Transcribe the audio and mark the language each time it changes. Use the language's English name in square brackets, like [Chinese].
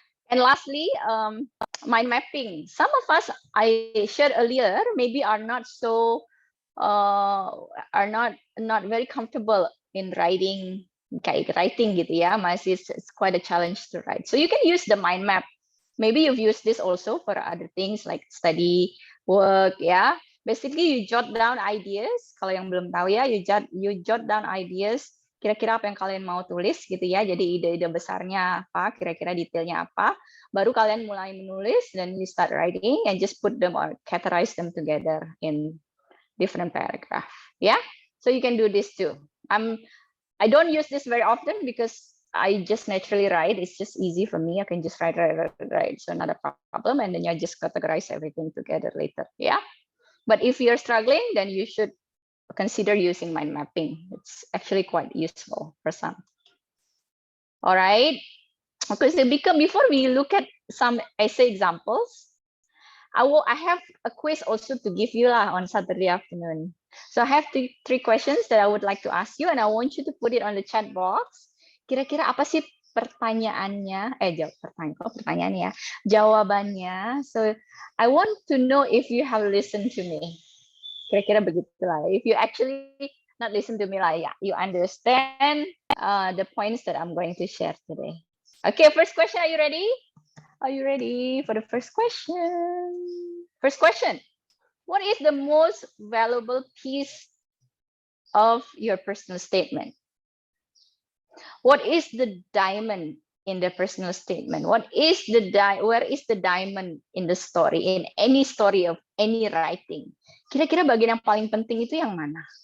[English] And lastly, mind mapping. Some of us, I shared earlier, maybe are not so are not very comfortable in writing [Indonesian] gitu ya. Masih [English] it's quite a challenge to write. So you can use the mind map. Maybe you've used this also for other things like study, work, ya. Basically you jot down ideas. [Indonesian] Kalau yang belum tahu ya, [English] you jot down ideas. [Indonesian] Kira-kira apa yang kalian mau tulis gitu ya. Jadi ide-ide besarnya apa, kira-kira detailnya apa. Baru kalian mulai menulis dan [English] you start writing and just put them or categorize them together in different paragraph. Yeah. So you can do this too. I don't use this very often because I just naturally write. It's just easy for me. I can just write. So not a problem. And then you just categorize everything together later. Yeah. But if you're struggling, then you should consider using mind mapping. It's actually quite useful for some. All right. Okay. So before we look at some essay examples, I have a quiz also to give you on Saturday afternoon. So I have three questions that I would like to ask you, and I want you to put it on the chat box. [Indonesian] Kira-kira apa sih pertanyaannya? Pertanyaannya, jawabannya. [English] So I want to know if you have listened to me. [Indonesian] Kira-kira begitulah. [English] If you actually not listen to me lah, ya, you understand the points that I'm going to share today. Okay, first question. Are you ready? Are you ready for the first question? First question. What is the most valuable piece of your personal statement? What is the diamond in the personal statement? Where is the diamond in the story, in any story of any writing? [Indonesian] Kira-kira bagian yang paling penting itu yang mana?